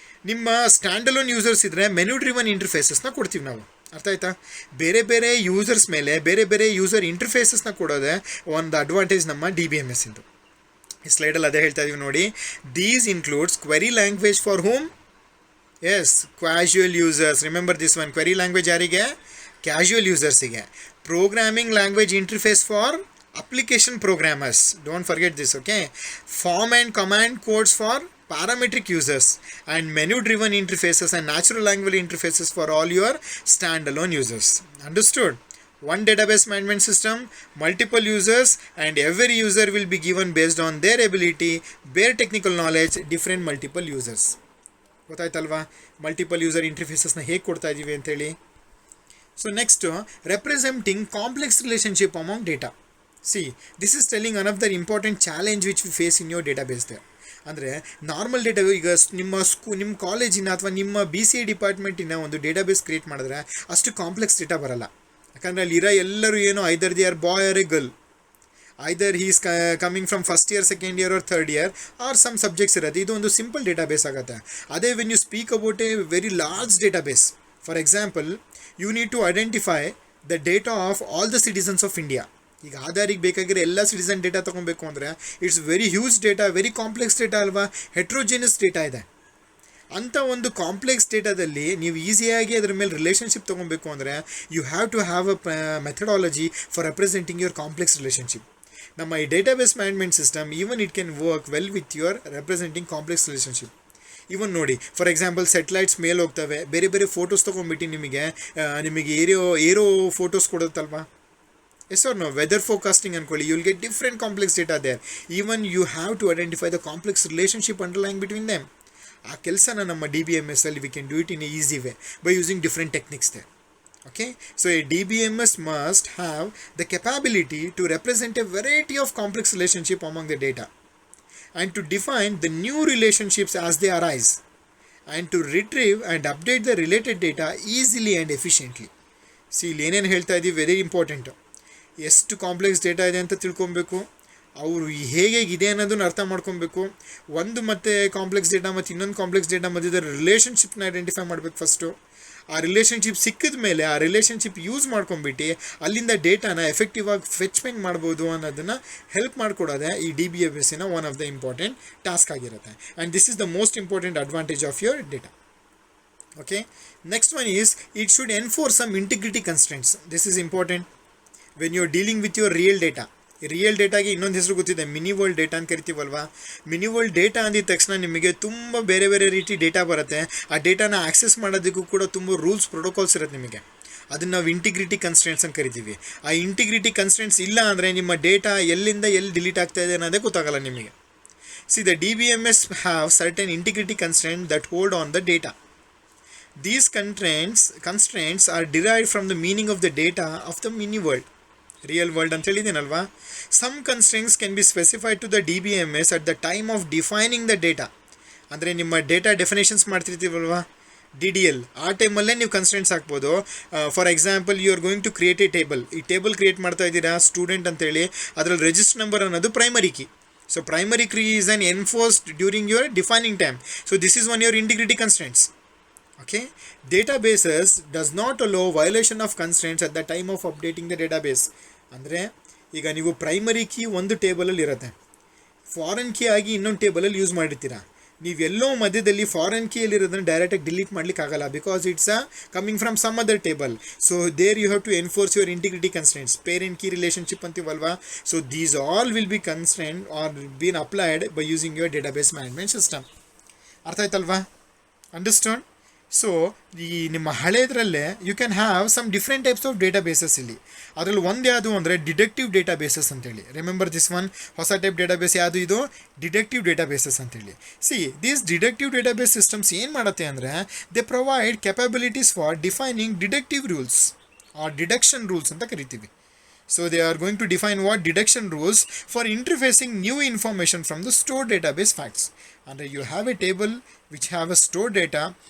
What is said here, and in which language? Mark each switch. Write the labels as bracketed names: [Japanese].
[Kannada] ನಿಮ್ಮ ಸ್ಟ್ಯಾಂಡಲೋನ್ ಯೂಸರ್ಸ್ ಇದ್ದರೆ menu driven ಇಂಟರ್ಫೇಸಸ್ನ ಕೊಡ್ತೀವಿ ನಾವು. ಅರ್ಥ ಆಯ್ತಾ? ಬೇರೆ ಬೇರೆ ಯೂಸರ್ಸ್ ಮೇಲೆ ಬೇರೆ ಬೇರೆ ಯೂಸರ್ ಇಂಟರ್ಫೇಸಸ್ನ ಕೊಡೋದೇ ಒಂದು ಅಡ್ವಾಂಟೇಜ್ ನಮ್ಮ DBMS ಇಂದು. ಈ ಸ್ಲೈಡಲ್ಲಿ ಅದೇ ಹೇಳ್ತಾ ಇದೀವಿ ನೋಡಿ. [English] These includes query language for whom, yes, casual users, remember this one. [Kannada] Query language ಯಾರಿಗೆ? Casual ಯೂಸರ್ಸಿಗೆ. [English] Programming language interface for application programmers, don't forget this. Okay, form and command codes for parametric users, and menu driven interfaces and natural language interfaces for all your standalone users. Understood? One database management system, multiple users, and every user will be given based on their ability, their technical knowledge, different multiple users. [Kannada] ಗೊತ್ತಾಯ್ತಲ್ವಾ multiple user ಇಂಟರ್ಫೇಸಸ್ನ ಹೇಗೆ ಕೊಡ್ತಾ ಇದ್ದೀವಿ ಅಂತೇಳಿ. [English] So next, representing complex relationship among data. See, this is telling another important challenge which we face in your database there. [Kannada] ಅಂದರೆ normal data, ಈಗ ನಿಮ್ಮ ಕಾಲೇಜಿನ ಅಥವಾ ನಿಮ್ಮ BCA ಡಿಪಾರ್ಟ್ಮೆಂಟಿನ ಒಂದು ಡೇಟಾಬೇಸ್ ಕ್ರಿಯೇಟ್ ಮಾಡಿದ್ರೆ ಅಷ್ಟು ಕಾಂಪ್ಲೆಕ್ಸ್ ಡೇಟಾ ಬರಲ್ಲ. ಯಾಕಂದರೆ ಅಲ್ಲಿರೋ ಎಲ್ಲರೂ ಏನೋ [English] Either they are boy or a girl, either he is coming from first year, second year or third year or some subjects ಇರುತ್ತೆ. [Kannada] ಇದು ಒಂದು ಸಿಂಪಲ್ ಡೇಟಾಬೇಸ್ ಆಗುತ್ತೆ. [English] ಅದೇ when you speak about a very large database, for example you need to identify the data of all the citizens of India. [Kannada] ಈಗ ಆಧಾರಿಗೆ ಬೇಕಾಗಿರೋ ಎಲ್ಲ citizen data ತೊಗೊಬೇಕು ಅಂದರೆ [English] it's very huge data, [Kannada] very complex data ಅಲ್ವಾ, ಹೆಟ್ರೋಜೆನಸ್ data ಇದೆ. ಅಂಥ ಒಂದು complex ಡೇಟಾದಲ್ಲಿ ನೀವು ಈಸಿಯಾಗಿ ಅದರ ಮೇಲೆ ರಿಲೇಷನ್ಶಿಪ್ ತೊಗೊಬೇಕು ಅಂದರೆ [English] You have to have a methodology for representing your complex relationship. ನಮ್ಮ ಈ database management system even it can work well with your representing complex relationship. [Kannada] ಇವನ್ ನೋಡಿ, ಫಾರ್ ಎಕ್ಸಾಂಪಲ್ ಸೆಟಲೈಟ್ಸ್ ಮೇಲೆ ಹೋಗ್ತವೆ, ಬೇರೆ ಬೇರೆ ಫೋಟೋಸ್ ತೊಗೊಂಡ್ಬಿಟ್ಟು ನಿಮಗೆ aero photos ಕೊಡುತ್ತಲ್ವಾ, yes or no, weather forecasting ಅನ್ಕೊಳ್ಳಿ, [English] you will get different complex data there. Even you have to identify the complex relationship underlying between them. [Kannada] ಆ ಕೆಲಸನ ನಮ್ಮ DBMS ಅಲ್ಲಿ [English] we can do it in a easy way by using different techniques there. Okay, so a DBMS must have the capability to represent a variety of complex relationship among the data and to define the new relationships as they arise and to retrieve and update the related data easily and efficiently. [Kannada] See, ಇಲ್ಲಿ ಏನೇನು ಹೇಳ್ತಾ ಇದ್ದೀವಿ very important. ಎಷ್ಟು complex data ಇದೆ ಅಂತ ತಿಳ್ಕೊಬೇಕು, ಅವರು ಹೇಗಿದೆ ಅನ್ನೋದನ್ನು ಅರ್ಥ ಮಾಡ್ಕೊಬೇಕು. ಒಂದು ಮತ್ತು ಕಾಂಪ್ಲೆಕ್ಸ್ ಡೇಟಾ ಮತ್ತು ಇನ್ನೊಂದು ಕಾಂಪ್ಲೆಕ್ಸ್ ಡೇಟಾ ಮಧ್ಯದ ರಿಲೇಷನ್ಶಿಪ್ನ ಐಡೆಂಟಿಫೈ ಮಾಡಬೇಕು ಫಸ್ಟು. ಆ ರಿಲೇಷನ್ಶಿಪ್ ಸಿಕ್ಕಿದ ಮೇಲೆ ಆ ರಿಲೇಷನ್ಶಿಪ್ ಯೂಸ್ ಮಾಡ್ಕೊಂಬಿಟ್ಟು ಅಲ್ಲಿಂದ ಡೇಟಾನ ಎಫೆಕ್ಟಿವ್ ಆಗಿ ಫೆಚ್ಮೆಂಟ್ ಮಾಡ್ಬೋದು ಅನ್ನೋದನ್ನು ಹೆಲ್ಪ್ ಮಾಡಿಕೊಡೋದೆ ಈ DBMSನ [English] one of the important task [Kannada] ಆಗಿರುತ್ತೆ. [English] And this is the most important advantage of your data. Okay, next one is it should enforce some integrity constraints. This is important when you are dealing with your real data. [Kannada] Real ಡೇಟಾಗೆ ಇನ್ನೊಂದು ಹೆಸರು ಗೊತ್ತಿದೆ, mini world data ಅಂತ ಕರಿತೀವಲ್ವಾ. Mini world data ಅಂದಿದ ತಕ್ಷಣ ನಿಮಗೆ ತುಂಬ ಬೇರೆ ಬೇರೆ ರೀತಿ ಡೇಟಾ ಬರುತ್ತೆ. ಆ ಡೇಟಾನ ಆಕ್ಸೆಸ್ ಮಾಡೋದಕ್ಕೂ ಕೂಡ ತುಂಬ ರೂಲ್ಸ್ ಪ್ರೋಟೋಕಾಲ್ಸ್ ಇರುತ್ತೆ ನಿಮಗೆ. ಅದನ್ನು ನಾವು ಇಂಟಿಗ್ರಿಟಿ ಕನ್ಸ್ಟ್ರೆಂಟ್ಸ್ ಅಂತ ಕರಿತೀವಿ. ಆ ಇಂಟಿಗ್ರಿಟಿ ಕನ್ಸ್ಟ್ರೆಂಟ್ಸ್ ಇಲ್ಲ ಅಂದರೆ ನಿಮ್ಮ ಡೇಟಾ ಎಲ್ಲಿಂದ ಎಲ್ಲಿ ಡಿಲೀಟ್ ಆಗ್ತಾ ಇದೆ ಅನ್ನೋದೇ ಗೊತ್ತಾಗಲ್ಲ ನಿಮಗೆ. [English] See, the DBMS have certain integrity constraint that hold on the data. These constraints are derived from the meaning of the data of the mini world. [Kannada] Real world ಅಂತ ಹೇಳಿದ್ದೀನಲ್ವಾ. [English] Some constraints can be specified to the DBMS at the time of defining the data. [Kannada] ಅಂದರೆ ನಿಮ್ಮ data definitions ಮಾಡ್ತಿರ್ತೀವಲ್ವಾ DDL, ಆ ಟೈಮಲ್ಲೇ ನೀವು constants ಹಾಕ್ಬೋದು. [English] For example you are going to create a table. [Kannada] ಈ table create ಮಾಡ್ತಾ ಇದ್ದೀರಾ ಸ್ಟೂಡೆಂಟ್ ಅಂತೇಳಿ, ಅದರಲ್ಲಿ ರಿಜಿಸ್ಟರ್ ನಂಬರ್ ಅನ್ನೋದು primary key. [English] So primary key is an enforced during your defining time. So this is one your integrity constants. Okay, databases does not allow violation of constraints at the time of updating the database. [Kannada] ಅಂದರೆ ಈಗ ನೀವು primary key ಒಂದು ಟೇಬಲಲ್ಲಿ ಇರುತ್ತೆ, foreign key ಆಗಿ ಇನ್ನೊಂದು ಟೇಬಲಲ್ಲಿ use ಮಾಡಿರ್ತೀರಾ. ನೀವೆಲ್ಲೋ ಮಧ್ಯದಲ್ಲಿ foreign ಕೀಯಲ್ಲಿ ಇರೋದನ್ನು ಡೈರೆಕ್ಟಾಗಿ ಡಿಲೀಟ್ ಮಾಡ್ಲಿಕ್ಕೆ ಆಗಲ್ಲ, [English] Because it's coming from some other table. So there you have to enforce your integrity constraints. [Kannada] Parent key relationship ಅಂತೀವಲ್ವಾ. [English] So these all will be constraint are been applied by using your database management system. [Kannada] ಅರ್ಥ ಆಯ್ತಲ್ವಾ? [English] Understand? [Kannada] So ಈ ನಿಮ್ಮ ಹಳೆಯದ್ರಲ್ಲೇ [English] You can have some different types of databases. [Kannada] ಇಲ್ಲಿ ಅದರಲ್ಲಿ ಒಂದು ಯಾವುದು ಅಂದರೆ deductive databases ಅಂತೇಳಿ. Remember this one. ಹೊಸ ಟೈಪ್ ಡೇಟಾಬೇಸ್ ಯಾವುದು? ಇದು ಡಿಡಕ್ಟಿವ್ ಡೇಟಾಬೇಸಸ್ ಅಂತೇಳಿ. See these deductive database systems ಏನು ಮಾಡುತ್ತೆ ಅಂದರೆ [English] they provide capabilities for defining deductive rules or deduction rules [Kannada] ಅಂತ ಕರಿತೀವಿ. [English] So they are going to define what deduction rules for interfacing new information from the stored database facts. And you have a table which have a stored data.